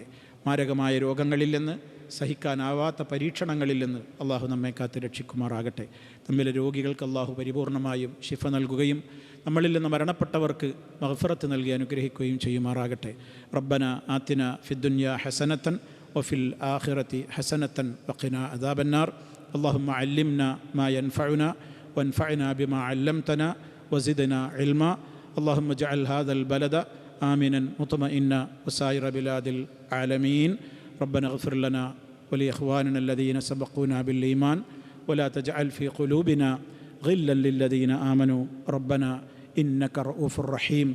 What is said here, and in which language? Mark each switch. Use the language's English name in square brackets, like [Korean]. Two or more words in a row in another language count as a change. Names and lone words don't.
[Malayalam] മാരകമായ രോഗങ്ങളിൽ നിന്ന്, സഹിക്കാനാവാത്ത പരീക്ഷണങ്ങളിൽ നിന്ന് അള്ളാഹു നമ്മെ കാത്ത് രക്ഷിക്കുമാറാകട്ടെ. നമ്മിലെ രോഗികൾക്ക് അള്ളാഹു പരിപൂർണമായും ശിഫ നൽകുകയും നമ്മളിൽ നിന്ന് മരണപ്പെട്ടവർക്ക് മഗ്ഫിറത്ത് നൽകി അനുഗ്രഹിക്കുകയും ചെയ്യുമാറാകട്ടെ. [Arabic] ربنا آتنا في الدنيا حسنة وفي الآخرة حسنة وقنا عذاب النار. اللهم علمنا ما ينفعنا وانفعنا بما علمتنا وزدنا علما. اللهم اجعل هذا البلد آمنا مطمئنا وسائر بلاد العالمين. ربنا اغفر لنا ولإخواننا الذين سبقونا بالإيمان ولا تجعل في قلوبنا غلا للذين آمنوا ربنا إنك رؤوف رحيم.